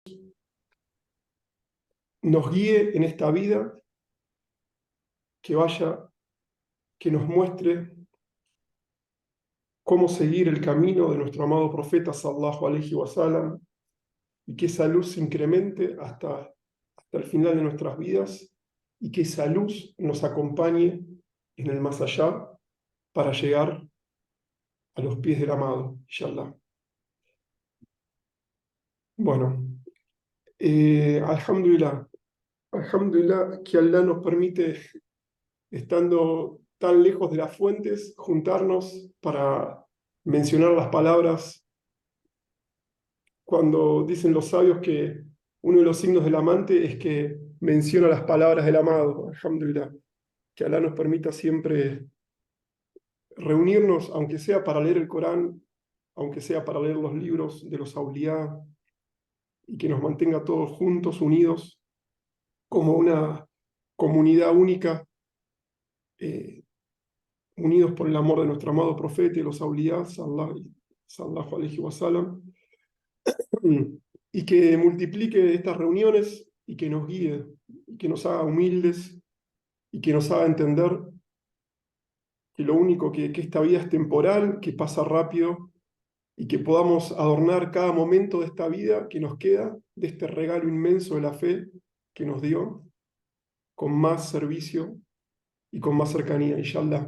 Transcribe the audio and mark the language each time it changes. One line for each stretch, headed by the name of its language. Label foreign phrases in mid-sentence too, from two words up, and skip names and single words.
Spanish: nos guíe en esta vida, que nos muestre cómo seguir el camino de nuestro amado profeta
Arabic: صلى الله عليه وسلم,
Spanish: y que esa luz se incremente hasta el final de nuestras vidas, y que esa luz nos acompañe en el más allá para llegar a los pies del amado, inshallah. Bueno,
Arabic: الحمد لله، الحمد لله
Spanish: que Allah nos permite, estando tan lejos de las fuentes, juntarnos para mencionar las palabras cuando dicen los sabios que uno de los signos del amante es que menciona las palabras del amado. Alhamdulillah, que Allah nos permita siempre reunirnos, aunque sea para leer el Corán, aunque sea para leer los libros de los Auliá, y que nos mantenga todos juntos, unidos, como una comunidad única, eh, unidos por el amor de nuestro amado profeta y los Auliá,
Arabic: صلى الله عليه وسلم,
Spanish: y que multiplique estas reuniones y que nos guíe, y que nos haga humildes y que nos haga entender que lo único que esta vida es temporal, que pasa rápido, y que podamos adornar cada momento de esta vida que nos queda, de este regalo inmenso de la fe que nos dio, con más servicio y con más cercanía, inshallah.